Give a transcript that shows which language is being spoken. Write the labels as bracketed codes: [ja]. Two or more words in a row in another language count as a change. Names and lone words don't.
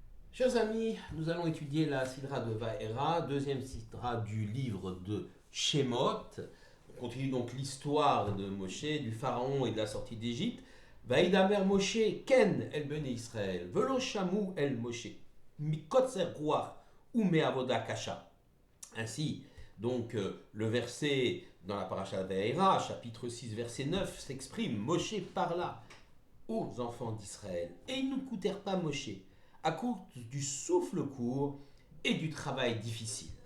[fr] Chers amis, nous allons étudier la Sidra de Vaera, deuxième Sidra du livre de Shemot. On continue donc l'histoire de Moshe, du pharaon et de la sortie d'Égypte. [he] וידבר משה כן אל בני ישראל ולא שמעו אל משה מקוצר רוח ומעבודה קשה. [fr] Ainsi, donc, le verset dans la paracha de Vaera, chapitre 6, verset 9, s'exprime Moshe parla aux enfants d'Israël et ils n'écoutèrent pas Moshe à cause du souffle court et du travail difficile.